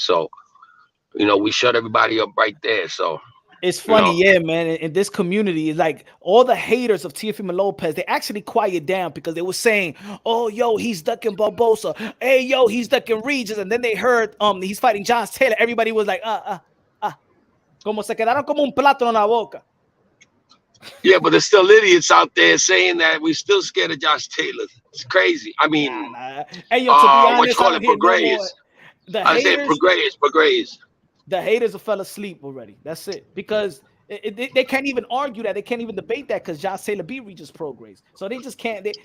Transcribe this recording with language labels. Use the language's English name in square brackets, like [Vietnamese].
[English] So, you know, we shut everybody up right there. So it's funny, yeah, man. In this community, like all the haters of Teofimo Lopez, they actually quiet down because they were saying, "Oh, yo, he's ducking Barbosa. Hey, yo, he's ducking Regis." And then they heard he's fighting Josh Taylor. Everybody was like, [Spanish] como se quedaron como un plátano en la boca. [English] Yeah, but there's still idiots out there saying that we're still scared of Josh Taylor. It's crazy. I mean, hey, yo, to be honest, what you call it, Prograis? I said Prograis. The haters fell asleep already. That's it. Because they can't even argue that. They can't even debate that because Josh Taylor beat Regis Prograis. So they just can't.